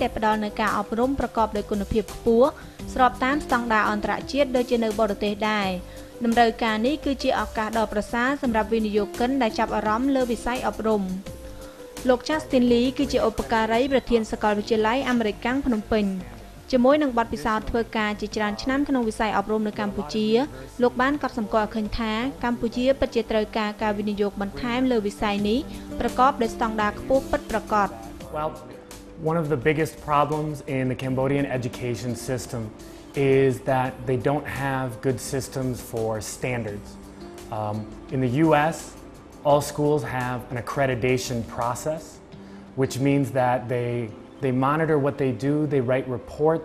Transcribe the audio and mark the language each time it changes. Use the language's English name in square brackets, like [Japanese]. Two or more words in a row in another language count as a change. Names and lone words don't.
[Khmer] ដែលផ្ដល់នូវការអប់រំប្រកបដោយគុណភាពខ្ពស់ស្របតាមស្តង់ដារអន្តរជាតិដូចជានៅបរទេសដែរតម្រូវការនេះគឺជាឱកាសដ៏ប្រសើរសម្រាប់វិនិយោគិនដែលចាប់អារម្មណ៍លើវិស័យអប់រំលោក Justin Lee គឺជាឧបការីប្រធានសាកលវិទ្យាល័យអាមេរិកកាំងភ្នំពេញជាមួយនឹងបទពិសោធន៍ធ្វើការជាច្រើនឆ្នាំក្នុងវិស័យអប់រំនៅកម្ពុជាលោកបានកត់សម្គាល់ឃើញថាកម្ពុជាពិតជាត្រូវការវិនិយោគបន្ថែមលើវិស័យនេះប្រកបដោយស្តង់ដារខ្ពស់ពិតប្រាកដ [English] Well, one of the biggest problems in the Cambodian education system is that they don't have good systems for standards. In the U.S., all schools have an accreditation process, which means that they monitor what they do, they write reports.